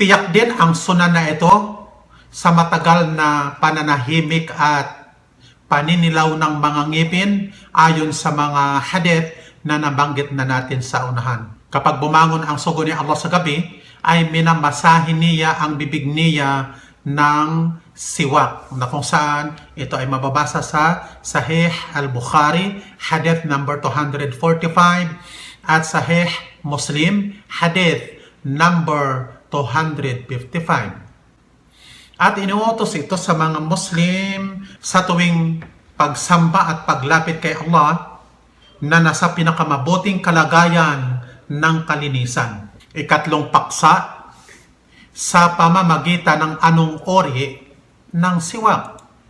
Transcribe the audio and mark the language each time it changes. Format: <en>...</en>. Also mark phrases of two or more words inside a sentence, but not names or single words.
<tl>Tiyak din ang sunan na ito sa matagal na pananahimik at paninilaw ng mga ngipin ayon sa mga hadith na nabanggit na natin sa unahan. Kapag bumangon ang sugo ni Allah sa gabi, ay minamasahin niya ang bibig niya ng siwak, na kung saan ito ay mababasa sa Sahih al-Bukhari, hadith number 245, at Sahih Muslim, hadith number 255. At inuutos ito sa mga Muslim sa tuwing pagsamba at paglapit kay Allah na nasa pinakamabuting kalagayan ng kalinisan. Ikatlong paksa, sa pamamagitan ng anong ori ng siwak.</tl>